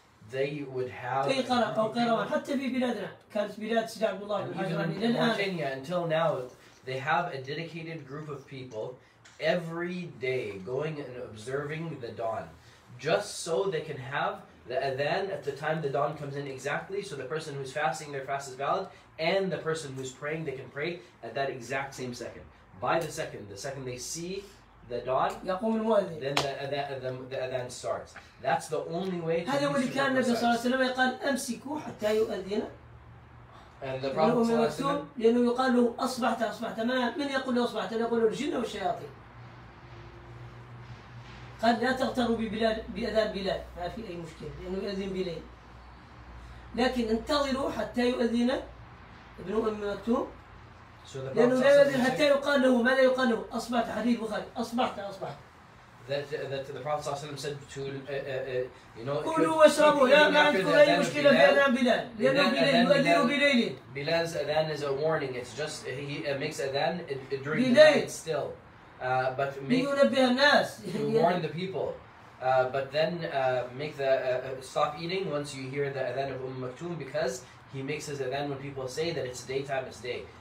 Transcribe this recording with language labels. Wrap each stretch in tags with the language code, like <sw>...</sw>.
<en>they would have even Mauritania until now, they have a dedicated group of people every day going and observing the dawn, just so they can have the adhan at the time the dawn comes in exactly, so the person who's fasting, their fast is valid, and the person who's praying, they can pray at that exact same second. By the second they see the dawn, then the adhan starts. That's the only way to and the Prophet</en> <ar>لأنه يقال له أصبحت من يقول له أصبحت؟ يقول له الجن والشياطين. قال لا تغتروا بأذان بلال، ما في أي مشكلة لأنه يؤذن بليل، لكن انتظروا حتى يؤذن ابن أم مكتوم، لأنه لا يؤذن حتى يقال له، ماذا يقال له؟ أصبحت، حديث البخاري، أصبحت.</ar> <en>That the Prophet said to</en> <ar>كلوا واشربوا ما عندكم أي مشكلة بأذان بلال، لأنه بلال يؤذن بليل.</ar> <en>Bilal's adhan is a warning. It's just he makes adhan during the night still, but</en> <ar>لينبه الناس</ar> <en>to warn the people. But then make the stop eating once you hear the adhan of Maktoum, because he makes his adhan when people say that it's daytime, it's day.</en>